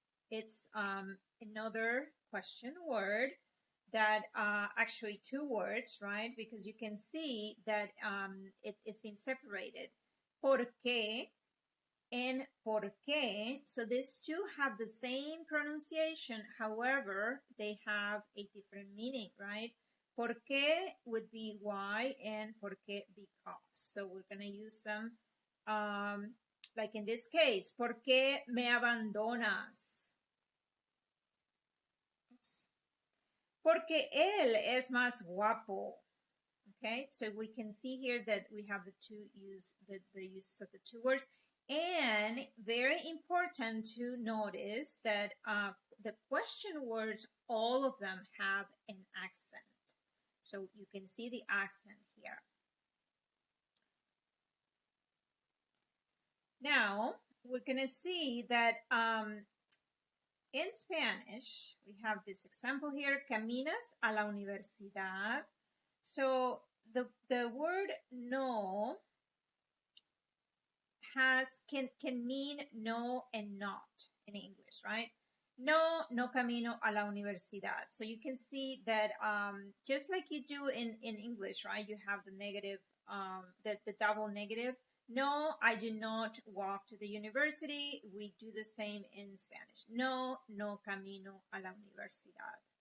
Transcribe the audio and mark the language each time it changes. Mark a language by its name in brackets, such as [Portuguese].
[English] It's another question word that actually two words, right? Because you can see that it is being separated. ¿Por qué? And ¿por qué? So these two have the same pronunciation. However, they have a different meaning, right? ¿Por qué would be why and ¿por qué because. So we're going to use them like in this case. [Spanish] ¿Por qué me abandonas? Porque él es más guapo. [English] Okay, so we can see here that we have the uses of the two words. And very important to notice that the question words, all of them have an accent. So you can see the accent here. Now, we're going to see that in Spanish, we have this example here, [Spanish] caminas a la universidad. [English] So the word no can mean no and not in English, right? [Spanish] No camino a la universidad. [English] So you can see that just like you do in English, right? You have the negative, the double negative. No, I do not walk to the university. We do the same in Spanish. [Spanish] No camino a la universidad.